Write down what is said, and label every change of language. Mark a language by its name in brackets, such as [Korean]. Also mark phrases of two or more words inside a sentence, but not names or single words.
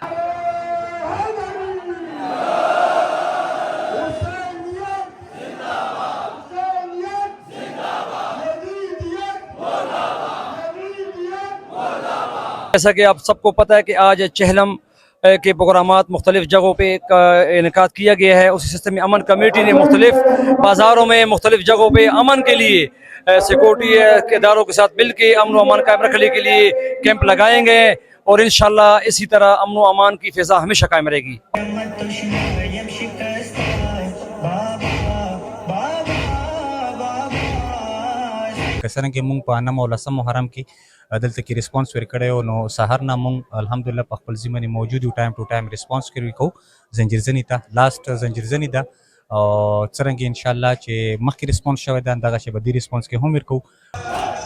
[Urdu] جیسا کہ آپ سب کو پتہ ہے کہ آج چہلم کے پروگرامات مختلف جگہوں پہ انعقاد کیا گیا ہے. اسی سلسلے میں امن کمیٹی نے مختلف بازاروں میں مختلف جگہوں پہ امن کے لیے سیکورٹی کے اداروں کے ساتھ مل کے امن و امان قائم رکھنے کے لیے کیمپ لگائیں گے اور انشاءاللہ اسی طرح امن و امان کی فضا ہمیشہ قائم رہے گی. [Pashto] څرنګه مونږ په 9 او 10 محرم کې دلته کې ریسپانس ورکړی او نو سهار نه مونږ الحمدلله په خپل ځای باندې موجود یو [English] time to time [Pashto] ریسپانس کوو زنجیرزنی ته لاست زنجیرزنی ده او څرنګه [Arabic] ان شاء الله [Pashto] چې مخکې ریسپانس شوی ده دغه شی به دې ریسپانس کې هم ورکوو.